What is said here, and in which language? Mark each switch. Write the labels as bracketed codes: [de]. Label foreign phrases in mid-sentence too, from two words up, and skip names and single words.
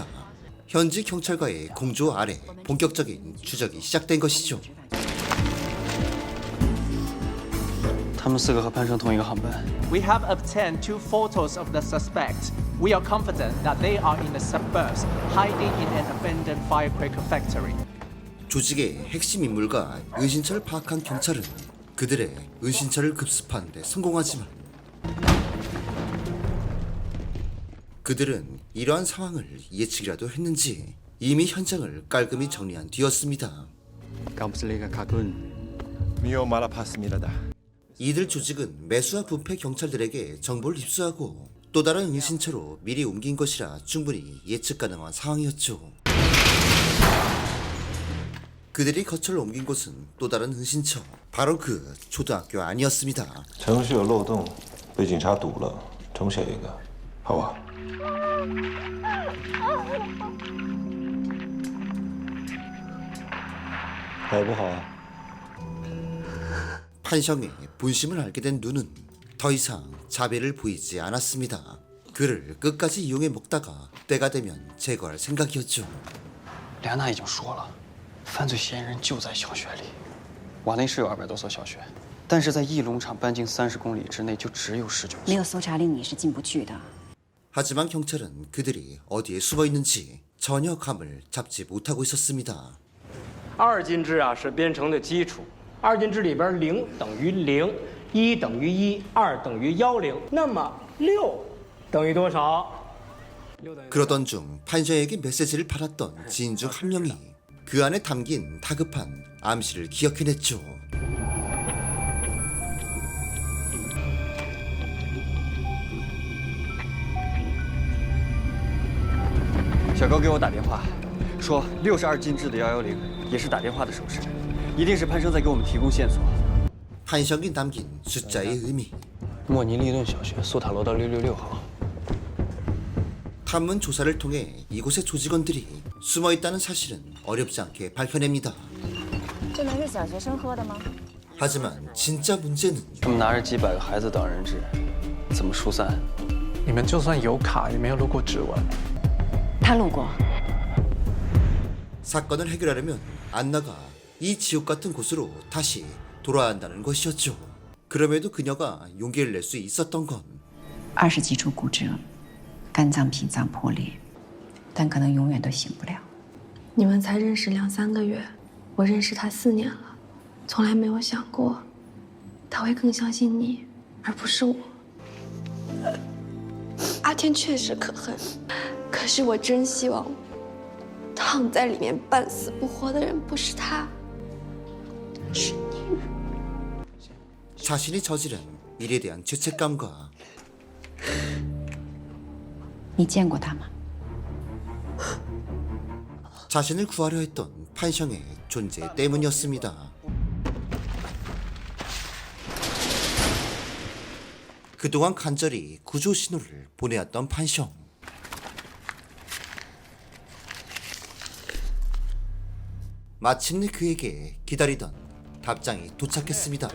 [ko] 현지 경찰과의 공조 아래 본격적인 추적이 시작된 것이죠. [zh] 他们4个和潘生同一个航班。 [en] We have obtained 2 photos of the suspects. We are confident that they are in the suburbs, hiding in an abandoned firecracker factory. [ko] 조직의 핵심 인물과 은신처를 파악한 경찰은 그들의 은신처를 급습하는 데 성공하지만 그들은 이러한 상황을 예측이라도 했는지 이미 현장을 깔끔히 정리한 뒤였습니다. 이들 조직은 매수와 부패 경찰들에게 정보를 입수하고 또 다른 은신처로 미리 옮긴 것이라 충분히 예측 가능한 상황이었죠. 그들이 거처를 옮긴 곳은 또 다른 은신처, 바로 그 초등학교 안이었습니다. [zh] 程序有漏洞，被警察堵了，重写一个，好吧？好不好？ [ko] 판성의 본심을 알게 된 누는 더 이상 자비를 보이지 않았습니다. 그를 끝까지 이용해 먹다가 때가 되면 제거할 생각이었죠. [zh] 梁娜已经说了，犯罪嫌疑人就在小学里。瓦内是有200多所小学，但是在翼龙厂半径30公里之内就只有19所。没有搜查令你是进不去的。 [ko] 하지만 경찰은 그들이 어디에 숨어 있는지 전혀 감을 잡지 못하고 있었습니다. [zh] 二进制啊是编程的基础，二进制里边0等于0， 1等于1， 2等于10，那么6等于多少？ [ko] 그러던 중 판셔에게 메시지를 받았던 지인 중 한 명이 그 안에 담긴 다급한 암시를 기억해냈죠. [zh] 小高给我打电话，说62进制的110也是打电话的手势，一定是潘生在给我们提供线索。 [ko] 판셔이 남긴 숫자의 의미. [zh] 莫尼利顿小学苏塔罗道666号。 [ko] 탐문 조사를 통해 이곳의 조직원들이 숨어 있다는 사실은 어렵지 않게 밝혀냅니다. [zh] 这能是小学生喝的吗？ [ko] 하지만 진짜 문제는 [zh] 他们拿着几百个孩子当人质，怎么疏散？你们就算有卡，也没有录过指纹。他录过。 [ko] 사건을 해결하려면 안나가 이 지옥 같은 곳으로 다시 돌아야 한다는 것이었죠. 그럼에도 그녀가 용기를 낼 수 있었던 건 [zh] 20 几处骨折，肝脏、脾脏破裂，但可能永远都醒不了。你们才认识2、3个月，我认识他4年了，从来没有想过他会更相信你，而不是我。阿天确实可恨，可是我真希望躺在里面半死不活的人不是他，是你。 [ko] 자신이 저지른 일에 대한 죄책감과 [zh] 你见过他吗？ [ko] 자신을 구하려 했던 판성의 존재 때문이었습니다. 그동안 간절히 구조 신호를 보내왔던 판성. 마침내 그에게 기다리던 답장이 도착했습니다.